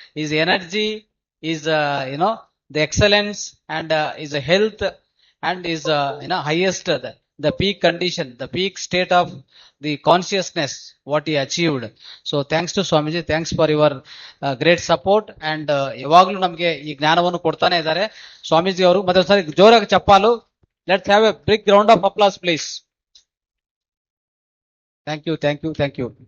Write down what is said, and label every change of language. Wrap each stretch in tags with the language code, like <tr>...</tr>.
<en>His energy is, the excellence and his health and his, highest, the peak condition, the peak state of the consciousness, what he achieved. So thanks to Swamiji. Thanks for your great support.</en> <kn>And ಯಾವಾಗಲೂ ನಮಗೆ ಈ ಜ್ಞಾನವನ್ನು ಕೊಡ್ತಾನೆ ಇದ್ದಾರೆ ಸ್ವಾಮೀಜಿ ಅವರು. ಮತ್ತೆ ಒಂದ್ಸರಿ ಜೋರಾಗಿ ಚಪ್ಪಾಲು.</kn> <en>Let's have a big round of applause, please. Thank you.</en>